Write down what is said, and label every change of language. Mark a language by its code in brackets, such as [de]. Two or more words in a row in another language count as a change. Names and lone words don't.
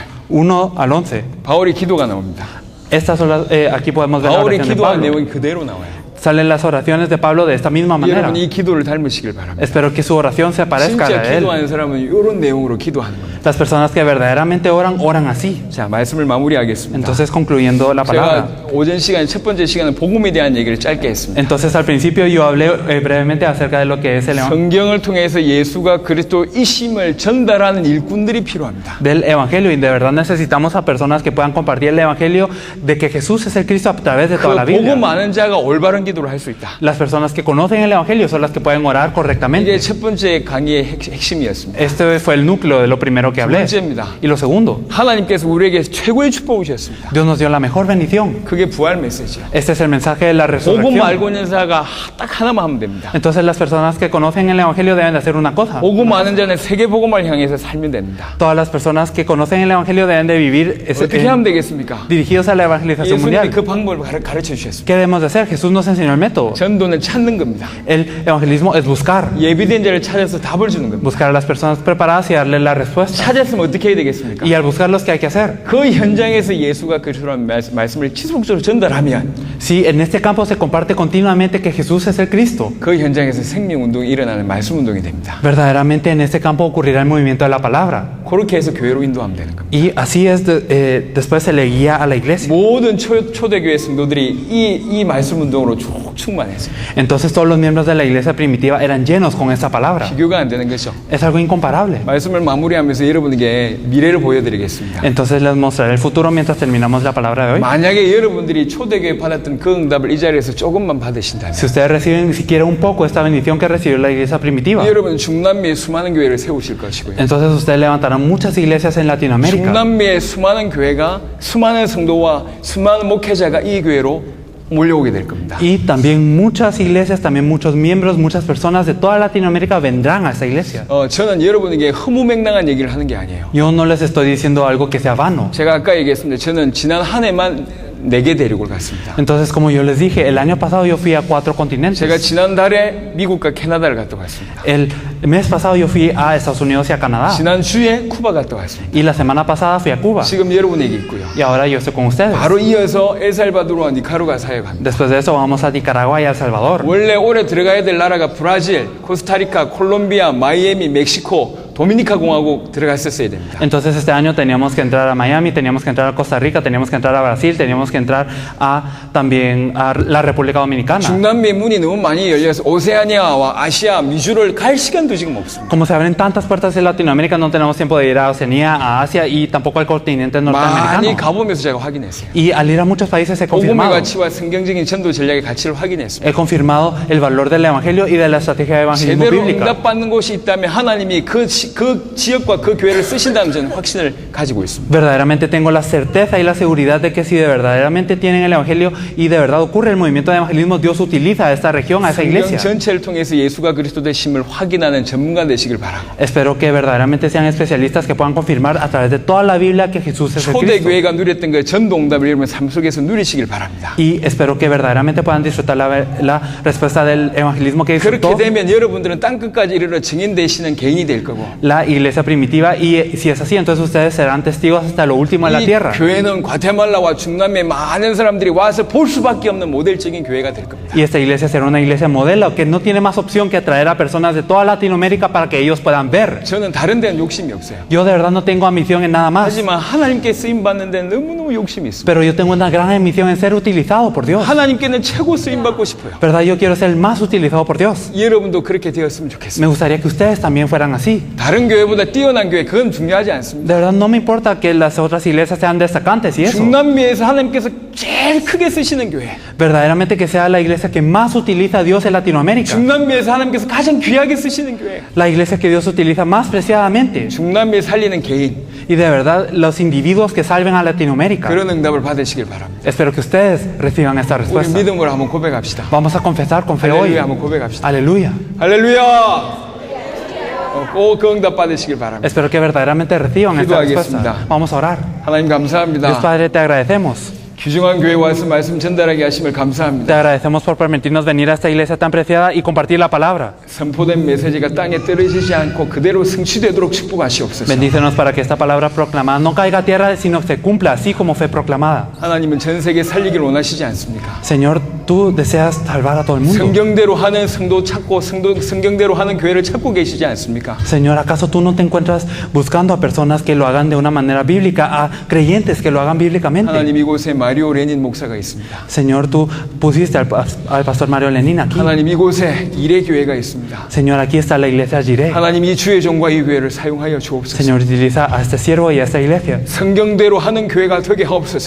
[es] 1 al 11. [ko] 바울이 기도가 나옵니다. [es] Estas son aquí podemos ver la [ko] 바울이 [es] oración de [ko] 기도한 [es] Pablo. [ko] 내용이 그대로 나와요. [es] Salen las oraciones de Pablo de esta misma manera. [ko] 여러분 이 기도를 닮으시길 바랍니다. [es] Espero que su oración se parezca [ko] 진짜 [es] a él. [ko] 기도하는 사람은 이런 내용으로 기도하는 겁니다. [es] Las personas que verdaderamente oran, oran así. [ko] 자, 말씀을 마무리하겠습니다. [es] Entonces, concluyendo la palabra. [ko] 제가 오전 시간 첫 번째 시간은 복음에 대한 얘기를 짧게 했습니다. [es] Entonces, al principio yo hablé brevemente acerca de lo que es el [ko] 성경을 통해서 예수가 그리스도이심을 전달하는 일꾼들이 필요합니다. [es] del evangelio, y de verdad necesitamos a personas que puedan compartir el evangelio de que Jesús es el Cristo a través de [ko] 그 [es] toda la Biblia. [ko] 복음 아는 자가 올바른 기도를 할 수 있다. [es] Las personas que conocen el evangelio son las que pueden orar correctamente. [ko] 이게 첫 번째 강의의 핵심이었습니다. [es] Este fue el núcleo de lo primero que hablé. [ko] 번째입니다. [es] Y lo segundo, [ko] 하나님께서 우리에게 최고의 축복을 주셨습니다. [es] Dios nos dio la mejor bendición. [ko] 그게 부활 메시지예요. [es] Este es el mensaje de la [ko] 복음 [es] resurrección. [ko] 알고 있는 자가 딱 하나만 하면 됩니다. [es] Entonces las personas que conocen el evangelio deben de hacer una cosa. [ko] 복음 아는 자는 세계 복음을 향해서 살면 됩니다. [es] Todas las personas que conocen el evangelio deben de vivir [ko] 어떻게 하면 되겠습니까? [es] dirigidos a la evangelización [ko] 예수님이 [es] mundial. [ko] 그 방법을 가르쳐 주셨습니다. [es] ¿Qué debemos de hacer? Jesús nos enseñó el método. [ko] 전도는 찾는 겁니다. [es] El evangelismo es buscar. [ko] 예비된 자를 찾아서 답을 주는 겁니다. [es] Buscar a las personas preparadas y darles la respuesta. [ko] 찾았으면 어떻게 해야 되겠습니까? [es] Y al buscarlos, ¿qué hay que hacer? [ko] 그 현장에서 예수가 그리스도라는 말씀을 지속적으로 전달하면 [es] Si en este campo se comparte continuamente que Jesús es el Cristo, [ko] 그 현장에서 생명운동이 일어나는 말씀운동이 됩니다. [es] verdaderamente en este campo ocurrirá el movimiento de la palabra. [ko] 그렇게 해서 교회로 인도하면 되는 겁니다. [es] Y así es, después se le guía a la iglesia. [ko] 모든 초대교회 성도들이 이 말씀운동으로 충만했어요. [es] Entonces todos los miembros de la iglesia primitiva eran llenos con esta palabra. [ko] 비교가 안 되는 거죠. [es] Es algo incomparable. [ko] 말씀을 마무리하면서 여러분에게 미래를 보여드리겠습니다. [es] Entonces les mostraré el futuro mientras terminamos la palabra de hoy. [ko] 만약에 여러분들이 초대교회 받았던 그 응답을 이 자리에서 조금만 받으신다면 [es] Si ustedes reciben siquiera un poco esta bendición que recibió la iglesia primitiva, [ko] 여러분 중남미에 수많은 교회를 세우실 것이고요. [es] entonces ustedes levantarán muchas iglesias en Latinoamérica. [ko] 중남미의 수많은 교회가 수많은 성도와 수많은 목회자가 이 교회로 몰려오게 될 겁니다. [es] Y también muchas iglesias, también muchos miembros, muchas personas de toda Latinoamérica vendrán a esta iglesia. [ko] 저는 여러분에게 허무맹랑한 얘기를 하는 게 아니에요. [es] Yo no les estoy diciendo algo que sea vano. [ko] 제가 아까 얘기했습니다. 저는 지난 한 해만 4개 대륙을 갔습니다. [es] Entonces, como yo les dije, el año pasado yo fui a 4 [ko] 제가 [es] continentes. [ko] 지난달에 미국과 캐나다를 갔다 왔습니다. [es] El mes pasado yo fui a Estados Unidos y a Canadá. [ko] 지난주에 쿠바 갔다 왔습니다. [es] Y la semana pasada fui a Cuba. [ko] 지금 여러분에게 있고요. [es] Y ahora yo estoy con ustedes. [ko] 바로 이어서 엘살바도르와 니카루가 사역합니다. [es] Después de eso vamos a Nicaragua y a El Salvador. [ko] 원래 올해 들어가야 될 나라가 브라질, 코스타리카, 콜롬비아, 마이애미, 멕시코, 도미니카 공화국 들어갔었어야 됩니다. [es] Entonces este año teníamos que entrar a Miami, teníamos que entrar a Costa Rica, teníamos que entrar a Brasil, teníamos que entrar también a la República Dominicana. [ko] 중남미의 문이 너무 많이 열려서 오세아니아와 아시아, 미주를 갈 시간도 지금 없습니다. [es] Como se abren tantas puertas en Latinoamérica, no tenemos tiempo de ir a Oceanía, a Asia y tampoco al continente [ko] 많이 [es] norteamericano. [ko] 가보면서 제가 확인했어요. [es] Y al ir a muchos países he [ko] 복음의 [es] confirmado. [ko] 가치와 성경적인 전도 전략의 가치를 확인했습니다. [es] He confirmado el valor del evangelio y de la estrategia de evangelismo [ko] 제대로 [es] bíblica. [ko] 응답받는 곳이 있다면 하나님이 그 지역과 그 교회를 쓰신다는 저는 확신을 가지고 있습니다. [es] Verdaderamente tengo la certeza y la seguridad de que si de verdaderamente tienen el evangelio y de verdad ocurre el movimiento de evangelismo, Dios utiliza a esta región, a esa [ko] 성경 [es] iglesia. [ko] 전체를 통해서 예수가 그리스도 되심을 확인하는 전문가 되시길 바라고. [es] Espero que verdaderamente sean especialistas que puedan confirmar a través de toda la Biblia que Jesús es el Cristo. [ko] 초대교회가 누렸던 그 전도 응답을 여러분 삶 속에서 누리시길 바랍니다. [es] Y espero que verdaderamente puedan disfrutar la respuesta del evangelismo que [ko] 그렇게 [es] disfrutó [ko] 되면 여러분들은 땅끝까지 이르러 증인 되시는 개인이 될 거고 [es] la iglesia primitiva, y si es así, entonces ustedes serán testigos hasta lo último de la [ko] 이 [es] tierra. [ko] 교회는 과테말라와 중남미에 많은 사람들이 와서 볼 수밖에 없는 모델적인 교회가 될 겁니다. [es] Y esta iglesia será una iglesia modelo que no tiene más opción que atraer a personas de toda Latinoamérica para que ellos puedan ver. [ko] 저는 다른 데는 욕심이 없어요. [es] Yo de verdad no tengo ambición en nada más, [ko] 하지만 하나님께 쓰임 받는 데는 너무너무 욕심이 있습니다. [es] pero yo tengo una gran ambición en ser utilizado por Dios. [ko] 하나님께는 최고 쓰임 받고 싶어요. [es] ¿Verdad? Yo quiero ser el más utilizado por Dios. [ko] 여러분도 그렇게 되었으면 좋겠습니다. [es] Me gustaría que ustedes también fueran así. [ko] 다른 교회보다 뛰어난 교회 그건 중요하지 않습니다. [es] De verdad no me importa que las otras iglesias sean destacantes y eso. [ko] 중남미에서 하나님께서 제일 크게 쓰시는 교회, [es] Verdaderamente que sea la iglesia que más utiliza a Dios en Latinoamérica. [ko] 중남미에서 하나님께서 가장 귀하게 쓰시는 교회, [es] La iglesia que Dios utiliza más preciadamente. [ko] 중남미에 살리는 개인, [es] Y de verdad los individuos que salven a Latinoamérica. [ko] 그런 응답을 받으시길 바랍니다. [es] Espero que ustedes reciban esta [ko] 우리 [es] respuesta. [ko] 믿음으로 한번 고백합시다. [es] Vamos a confesar con fe hoy. [ko] 할렐루야 한번 고백합시다. [es] Aleluya. [ko] 할렐루야! 꼭 그 응답 받으시길 바랍니다. [es] Espero que verdaderamente reciban esta [ko] 기도하겠습니다. [es] respuesta. Vamos a orar. [ko] 하나님 [es] Dios [ko] 감사합니다. [es] Padre, te agradecemos. [ko] 귀중한 교회에 와서 말씀 전달하게 하심을 [es] Te [ko] 감사합니다. [es] agradecemos por permitirnos venir a esta iglesia tan preciada y compartir la palabra. [ko] 선포된 메시지가 땅에 떨어지지 않고 그대로 성취되도록 축복하시옵소서. [es] Bendícenos para que esta palabra proclamada no caiga a tierra, sino que se cumpla así como fue proclamada. [ko] 하나님은 전 세계 살리기를 원하시지 않습니까? [es] Señor, tú deseas salvar a todo el mundo. [ko] 성경대로 하는 성도 찾고 성경대로 하는 교회를 찾고 계시지 않습니까? [es] Señor, ¿acaso tú no te encuentras buscando a personas que lo hagan de una manera bíblica, a creyentes que lo hagan bíblicamente? [ko] 하나님 이곳에 마리오 레닌 목사가 있습니다. [es] Señor, tú pusiste al pastor Mario Lenin aquí. [ko] 하나님 이곳에 일의 교회가 있습니다. [es] Señor, aquí está la iglesia Jireh. [ko] 하나님 이 주의 종과 이 교회를 사용하여 주옵소서. [es] Señor, utiliza a este siervo y a esta iglesia. [ko] 성경대로 하는 교회가 되게 하옵소서.